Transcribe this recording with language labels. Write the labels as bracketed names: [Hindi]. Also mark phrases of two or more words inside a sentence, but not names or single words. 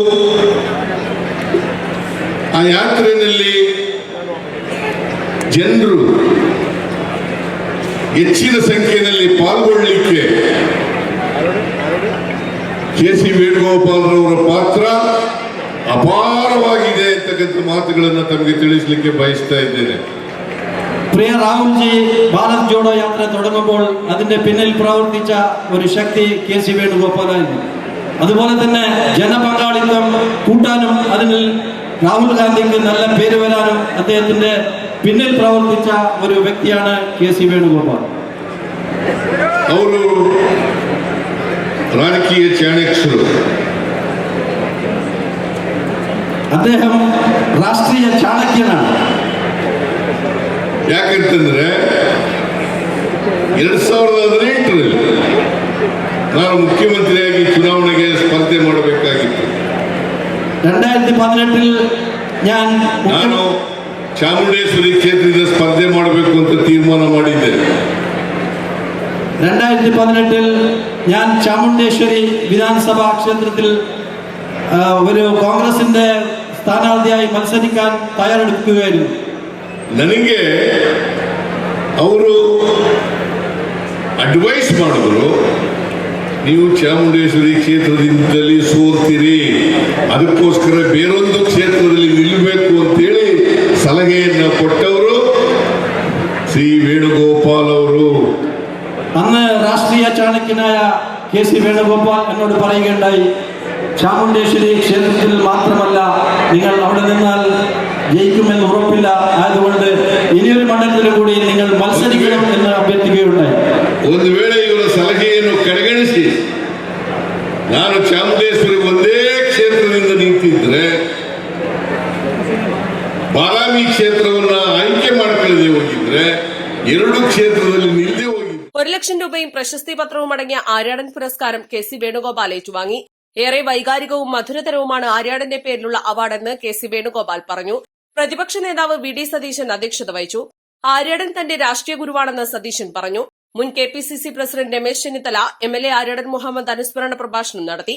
[Kannada] ಆ ಯಾತ್ರೆಯಲ್ಲಿ ಜನರು ಹೆಚ್ಚಿನ ಸಂಖ್ಯೆಯಲ್ಲಿ ಪಾಲ್ಗೊಳ್ಳಲಿಕ್ಕೆ KC ವೇಣುಗೋಪಾಲ್ರವರ ಪಾತ್ರ ಅಪಾರವಾಗಿದೆ ಅಂತಕ್ಕಂಥ ಮಾತುಗಳನ್ನು ತಮಗೆ ತಿಳಿಸಲಿಕ್ಕೆ ಬಯಸ್ತಾ ಇದ್ದೇನೆ. [Malayalam] പ്രിയ രാഹുൽജി, ഭാരത് ജോഡോ യാത്ര തുടങ്ങുമ്പോൾ അതിന്റെ പിന്നിൽ പ്രവർത്തിച്ച ഒരു ശക്തി KC വേണുഗോപാലായിരുന്നു. അതുപോലെ തന്നെ ജനപങ്കാളിത്തം കൂട്ടാനും അതിൽ രാഹുൽ ഗാന്ധിക്ക് നല്ല പേര് വരാനും അദ്ദേഹത്തിന്റെ പിന്നിൽ പ്രവർത്തിച്ച ഒരു വ്യക്തിയാണ് KC വേണുഗോപാൽ. [Kannada] ಅವರು ರಾಜಕೀಯ ಚಾಣಕ್ಯರು. അദ്ദേഹം ರಾಷ್ಟ್ರೀಯ ಚಾಣಕ್ಯನಾണ്. ಯಾಕಂತಂದ್ರೆ 2018ರಲ್ಲಿ ನಾನು ಮುಖ್ಯಮಂತ್ರಿಯಾಗಿ ಚುನಾವಣೆಗೆ ಸ್ಪರ್ಧೆ ಮಾಡಬೇಕಾಗಿತ್ತು. [Malayalam] 2018ൽ [Kannada] ನಾನು ಚಾಮುಂಡೇಶ್ವರಿ ಕ್ಷೇತ್ರದಿಂದ ಸ್ಪರ್ಧೆ ಮಾಡಬೇಕು ಅಂತ ತೀರ್ಮಾನ ಮಾಡಿದ್ದೆ. [Malayalam] 2018ൽ ഞാൻ ചാമുണ്ടേശ്വരി വിധാനസഭാ ക്ഷേത്രത്തിൽ ഒരു കോൺഗ്രസിന്റെ സ്ഥാനാർത്ഥിയായി മത്സരിക്കാൻ തയ്യാറെടുക്കുകയായിരുന്നു. [Kannada] ನನಗೆ ಅವರು ಅಡ್ವೈಸ್ ಮಾಡಿದ್ರು, ನೀವು ಚಾಮುಂಡೇಶ್ವರಿ ಕ್ಷೇತ್ರದಿಂದಲೇ ಸೋಲ್ತೀರಿ, ಅದಕ್ಕೋಸ್ಕರ ಬೇರೊಂದು ಕ್ಷೇತ್ರದಲ್ಲಿ ನಿಲ್ಲಬೇಕು ಅಂತೇಳಿ ಸಲಹೆಯನ್ನು ಕೊಟ್ಟವರು ശ്രീ വേണുഗോപാൽ ಅವರು. [Malayalam] അന്ന് രാഷ്ട്രീയ ചാണക്യനായ KC വേണുഗോപാൽ എന്നോട് പറയുകയുണ്ടായി, ചാമുണ്ടേശ്വരി ക്ഷേത്രത്തിൽ മാത്രമല്ല, നിങ്ങൾ അവിടെ നിന്നാൽ ജയിക്കുമെന്ന് ഉറപ്പില്ല, ആയതുകൊണ്ട് ഇനിയൊരു മണ്ഡലത്തിൽ കൂടി നിങ്ങൾ മത്സരിക്കണം എന്ന് അഭ്യർത്ഥിക്കുകയുണ്ടായി. [Kannada] ಒಂದು ವೇಳೆ ಇವರ ಸಲಹೆಯನ್ನು ಕಡೆಗಣಿಸಿ ನಾನು ಚಾಮುಂಡೇಶ್ವರಿ ಒಂದೇ ಕ್ಷೇತ್ರದಿಂದ ನಿಂತಿದ್ರೆ ಬಾದಾಮಿ ಕ್ಷೇತ್ರವನ್ನ ಆಯ್ಕೆ ಮಾಡಿಕೊಳ್ಳದೆ ಹೋಗಿದ್ರೆ 2 ಕ್ಷೇತ್ರದಲ್ಲಿ ನಿಲ್ಲದೆ ಹೋಗಿ [Malayalam] 1 ലക്ഷം രൂപയും പ്രശസ്തി പത്രവും അടങ്ങിയ ആര്യാടൻ പുരസ്കാരം KC വേണുഗോപാൽ ഏറ്റുവാങ്ങി. ഏറെ വൈകാരികവും മധുരതരവുമാണ് ആര്യാടന്റെ പേരിലുള്ള അവാർഡെന്ന് KC വേണുഗോപാൽ പറഞ്ഞു. പ്രതിപക്ഷ നേതാവ് വി ഡി സതീശൻ അധ്യക്ഷത വഹിച്ചു. ആര്യാടൻ തന്റെ രാഷ്ട്രീയ ഗുരുവാണെന്ന് സതീശൻ പറഞ്ഞു. മുൻ KPCC പ്രസിഡന്റ് രമേശ് ചെന്നിത്തല MLA ആര്യാടൻ മുഹമ്മദ് അനുസ്മരണ പ്രഭാഷണം നടത്തി.